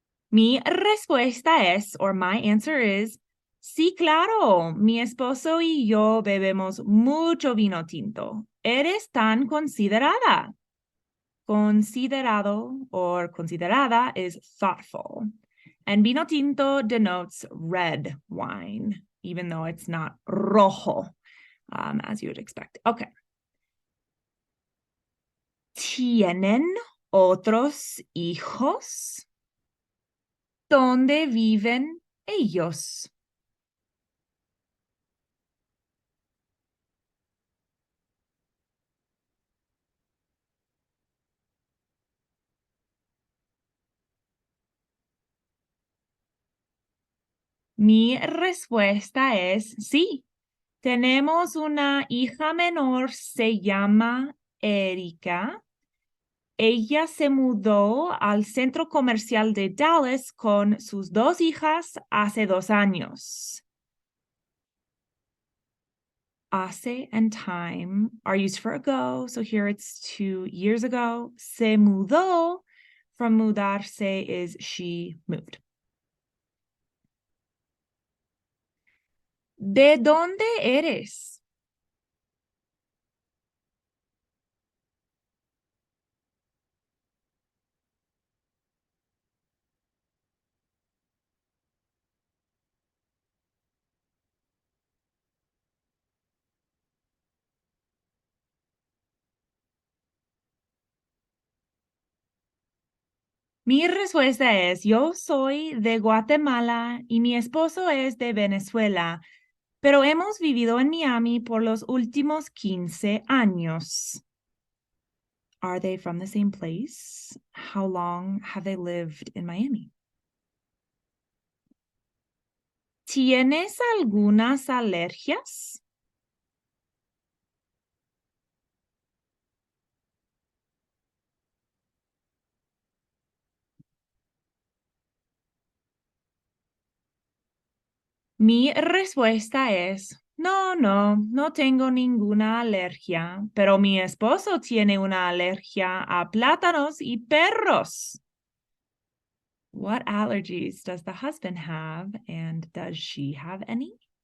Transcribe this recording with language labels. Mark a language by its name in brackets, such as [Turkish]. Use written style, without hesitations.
[Spanish] Mi respuesta es, [English] or my answer is, [Spanish] sí, claro, mi esposo y yo bebemos mucho vino tinto. ¿Eres tan considerada? [English] Considerado or considerada is thoughtful. And vino tinto denotes red wine, even though it's not rojo, as you would expect. Okay. [Spanish] ¿Tienen otros hijos? ¿Dónde viven ellos? Mi respuesta es sí. Tenemos una hija menor, se llama Erika. Ella se mudó al centro comercial de Dallas con sus 2 hijas hace 2 años. [English] Hace and time are used for ago, so here it's 2 years ago. Se mudó from mudarse is she moved. [Spanish] ¿De dónde eres? Mi respuesta es, yo soy de Guatemala y mi esposo es de Venezuela, pero hemos vivido en Miami por los últimos 15 años. [English] Are they from the same place? How long have they lived in Miami? [Spanish] ¿Tienes algunas alergias? Mi respuesta es, no tengo ninguna alergia, pero mi esposo tiene una alergia a plátanos y perros. [English] What allergies does the husband have, and does she have any?